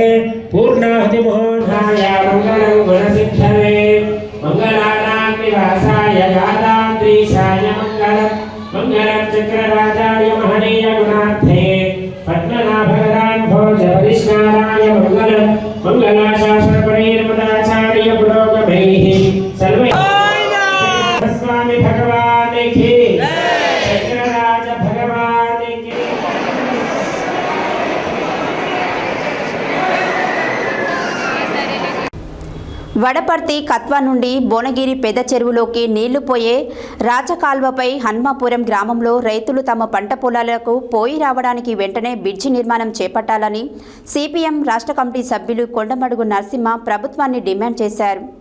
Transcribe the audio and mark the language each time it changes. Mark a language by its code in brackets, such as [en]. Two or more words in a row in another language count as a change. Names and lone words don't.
[sa] पूर्णाहुतिमुहूर्ताय मङ्गलं गुणसिद्धवे मङ्गलानां निवासाय गादाद्रीशाय मङ्गलं चक्रराजाय महनीय गुणार्थे पद्मनाभगदान् भोज परिष्काराय मङ्गलं मङ्गलाशास्त्रपणैर्मदाचार्य पुरोगमैः सर्वैः [hi] स्वामी भगवान् की चक्रराज भगवान् की [te] వడపర్తి కత్వా నుండి భువనగిరి పెద్ద చెరువులోకి నీళ్లు పోయే రాజకాల్వపై హన్మాపురం గ్రామంలో రైతులు తమ పంట పొలాలకు పోయి రావడానికి వెంటనే బ్రిడ్జి నిర్మాణం చేపట్టాలని సిపిఎం రాష్ట్ర కమిటీ సభ్యులు కొండమడుగు నరసింహ ప్రభుత్వాన్ని డిమాండ్ చేశారు.